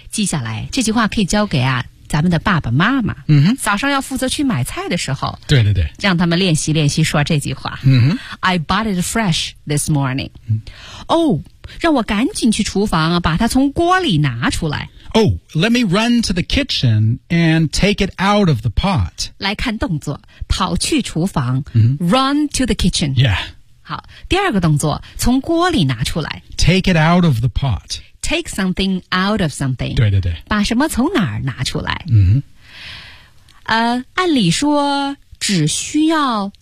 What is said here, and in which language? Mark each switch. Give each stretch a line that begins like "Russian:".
Chinese: 记下来这句话可以交给啊咱们的爸爸妈妈，嗯哼，早上要负责去买菜的时候，对对对，让他们练习练习说这句话，嗯哼
English: ，I bought it fresh this morning. 哦、
Chinese: 嗯， oh, 让我赶紧去厨房把它从锅里拿出来。
English: Oh, let me run to the kitchen and take it out of the pot.
Chinese: 来看动作，跑去厨房、 mm-hmm.
English: ，run to the kitchen. Yeah.
Chinese: 好，第二个动作，从锅里拿出来。
English: Take it out of the pot. Take something out of something.
Chinese: 对对对。把什么从哪儿拿出来？嗯、 mm-hmm. ，按理说只需要。